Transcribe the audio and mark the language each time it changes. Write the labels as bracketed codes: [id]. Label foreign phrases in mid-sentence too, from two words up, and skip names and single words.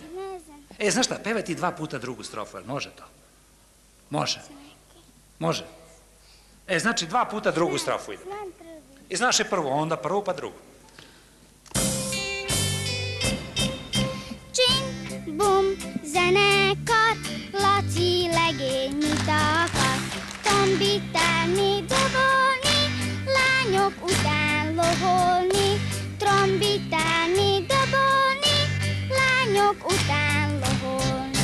[sr] Ne znam. Znaš šta, pevaj ti 2 puta drugu strofu, jer može to? Može. Može. Znači 2 puta drugu strofu ide. Znam prvi. I znaš je prvu, onda prvu pa drugu. [hu] Čin, bum, zenekar, Laci legényi takar. Trombitálni, dobolni, lányok után loholni. Trombitálni, dobolni, lányok után loholni.